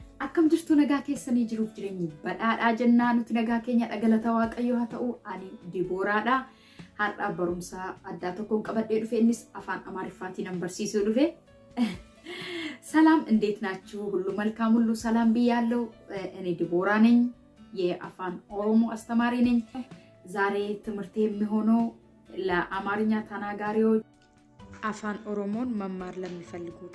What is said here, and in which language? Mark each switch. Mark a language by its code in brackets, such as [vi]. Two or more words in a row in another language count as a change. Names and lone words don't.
[om] Akkam jirtu nagaa keessanii jiruuf jireenyi badhaadhaa jennaa nuti nagaa keenya dhagalataa waaqayyoo haa ta'u ani Dibooraadha. Har'a barumsa addaa tokkoon qabadhee dhufe innis afaan Amaariffaatiin barsiisuu dhufe. [am] ሰላም እንዴት ናችሁ? ሁሉ መልካም ሁሉ ሰላም ብያለሁ። እኔ ዲቦራ ነኝ። የአፋን ኦሮሞ አስተማሪ ነኝ። ዛሬ ትምህርቴ የሚሆነው ለአማርኛ ተናጋሪዎች አፋን ኦሮሞን መማር ለሚፈልጉት